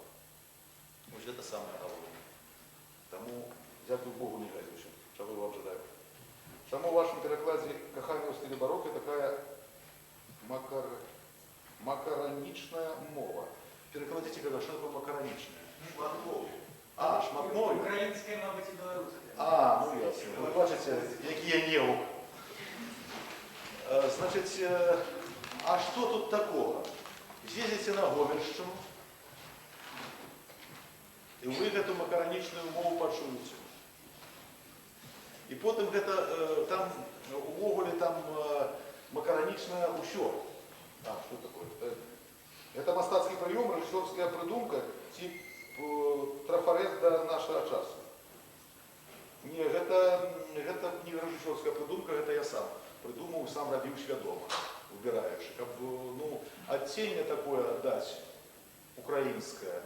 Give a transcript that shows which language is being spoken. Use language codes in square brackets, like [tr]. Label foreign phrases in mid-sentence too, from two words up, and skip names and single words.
[be] Вось гэта самае галоўнае. Таму дзякуй Богу не гадзюся, чаго вам жадаю. Таму ў вашым перакладзе каханне ў стылі барока такая макаранічная мова. Перакладзіце, когда што такое макаранічная? Шматмові. А, шматмові? [uk] Українська, мабуть, і білоруська. А, ну ясно. Ви бачите, який я неук. Значить, а що тут такого? З'їздите на Гомельщину, і ви [be] гэту макаранічную мову пачуеце. [uk] І потім гэта, там, увогуле, там макаранічнае ўсё. А, [ru] что такое? [be] Это мастацкі прыём, рэжысёрская прыдумка, ці трафарэт да нашага часу. Не, гэта не рэжысёрская прыдумка, гэта я сам прыдумаў, сам рабіў свядома, выбіраючы, каб, ну, адценне такое даць украінскае.